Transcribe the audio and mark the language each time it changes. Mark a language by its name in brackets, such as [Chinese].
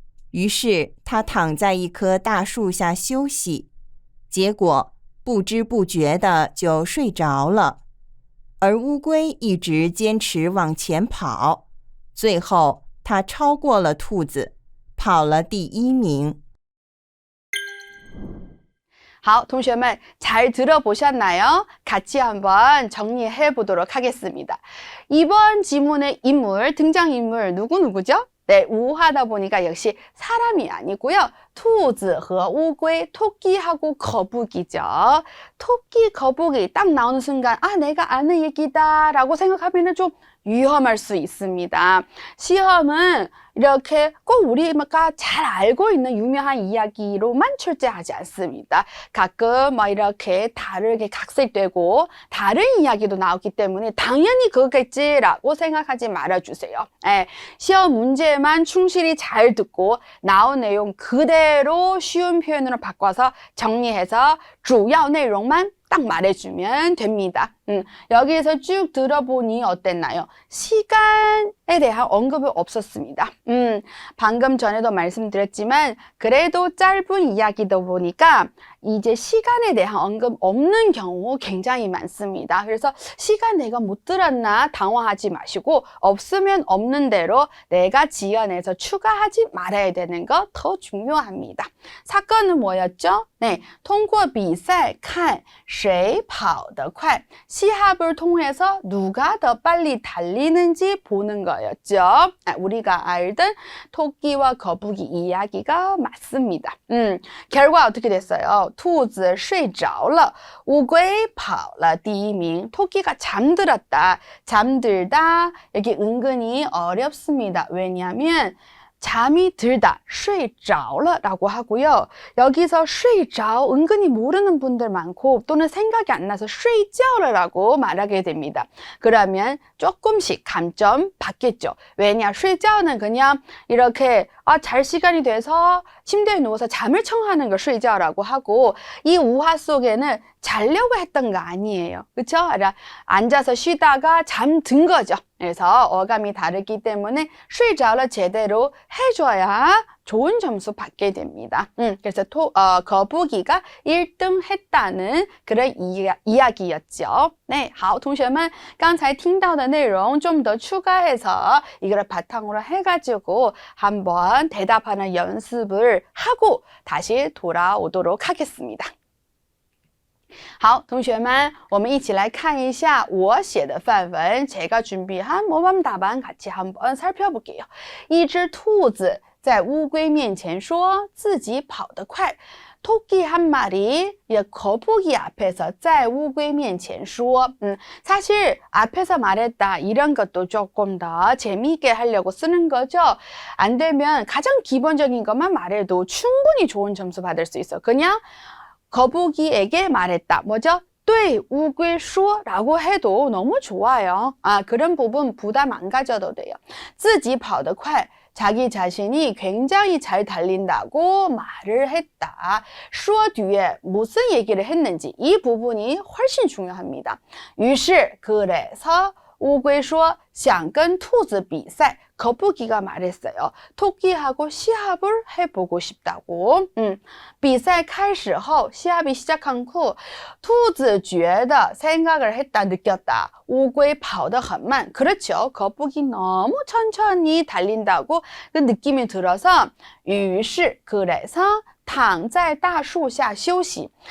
[Chinese] 于是他躺在一棵大树下休息，结果不知不觉的就睡着了。而乌龟一直坚持往前跑，最后他超过了兔子，跑了第1名。好, 同学们 [Korean] 잘 들어보셨나요? 같이 한번 정리해 보도록 하겠습니다. 이번 지문의 인물, 등장인물 누구죠? 네, 우하다 보니까 역시 사람이 아니고요. [Chinese] 兔子和乌龟, [Korean] 토끼하고 거북이죠. 토끼, 거북이 딱 나오는 순간 내가 아는 얘기다 라고 생각하면 좀 위험할 수 있습니다. 시험은 이렇게 꼭 우리가 잘 알고 있는 유명한 이야기로만 출제하지 않습니다. 가끔 이렇게 다르게 각색되고 다른 이야기도 나오기 때문에 당연히 그거겠지라고 생각하지 말아주세요. 시험 문제만 충실히 잘 듣고 나온 내용 그대로 쉬운 표현으로 바꿔서 정리해서 주요 내용만 딱 말해주면 됩니다. 여기에서 쭉 들어보니 어땠나요? 시간에 대한 언급이 없었습니다. 방금 전에도 말씀드렸지만 그래도 짧은 이야기다 보니까 이제 시간에 대한 언급 없는 경우 굉장히 많습니다. 그래서 시간 내가 못 들었나 당황하지 마시고 없으면 없는 대로 내가 지어내서 추가하지 말아야 되는 거 더 중요합니다. 사건은 뭐였죠? [Chinese] 네, 通过比赛看谁跑得快. [Korean] 시합을 통해서 누가 더 빨리 달리는지 보는 거였죠. 우리가 알던 토끼와 거북이 이야기가 맞습니다. 결과 어떻게 됐어요? [Chinese] 兔子睡着了, 乌龟跑了第一名. [Korean] 토끼가 잠들었다. 잠들다. 여기 은근히 어렵습니다. 왜냐하면 잠이 들다, [Chinese] 睡着了 [Korean] 라고 하고요. 여기서 [Chinese] 睡着 [Korean] 은근히 모르는 분들 많고 또는 생각이 안 나서 [Chinese] 睡觉了 [Korean] 라고 말하게 됩니다. 그러면 조금씩 감점 받겠죠. 왜냐, [Chinese] 睡觉 [Korean] 는 그냥 이렇게 잘 시간이 돼서 침대에 누워서 잠을 청하는 걸 睡觉라고 하고, 이 우화 속에는 자려고 했던 거 아니에요. 그쵸? 앉아서 쉬다가 잠든 거죠. 그래서 어감이 다르기 때문에 [Chinese] 睡着了 [Korean] 제대로 해줘야 좋은 점수 받게 됩니다. 그래서 거북이가 1등 했다는 그런 이야기였죠. 네, [Chinese] 好，同学们刚才听到的内容 [Korean] 좀 더 추가해서 이걸 바탕으로 해가지고 한번 대답하는 연습을 하고 다시 돌아오도록 하겠습니다. [Chinese] 好，同学们，我们一起来看一下我写的范文。 [Korean] 제가 준비한 모범 답안 같이 한번 살펴볼게요. [Chinese] 一只兔子在乌龟面前说自己跑得快. [Korean] 토끼 한 마리 거북이 앞에서 [Chinese] 在乌龟面前说. [Korean] 사실 앞에서 말했다 이런 것도 조금 더 재미있게 하려고 쓰는 거죠. 안 되면 가장 기본적인 것만 말해도 충분히 좋은 점수 받을 수 있어. 그냥 거북이에게 말했다. 뭐죠? [Chinese] 对乌龟说 [Korean] 라고 해도 너무 좋아요. 그런 부분 부담 안 가져도 돼요. [Chinese] 自己跑得快. [Korean] 자기 자신이 굉장히 잘 달린다고 말을 했다. 说 뒤에 무슨 얘기를 했는지 이 부분이 훨씬 중요합니다. [Chinese] 于是 [Korean] 그래서 [Chinese] 乌龟说想跟兔子比赛. [Korean] 거북이가 말했어요. 토끼하고 시합을 해보고 싶다고. [Chinese] 比赛开始后 [Korean] 시합이 시작한 후 [Chinese] 兔子觉得 [Korean] 생각을 했다, 느꼈다. [Chinese] 乌龟跑得很慢. [Korean] 그렇죠. 거북이 너무 천천히 달린다고 그 느낌이 들어서 于是 그래서 [Chinese] 躺在大树下休息.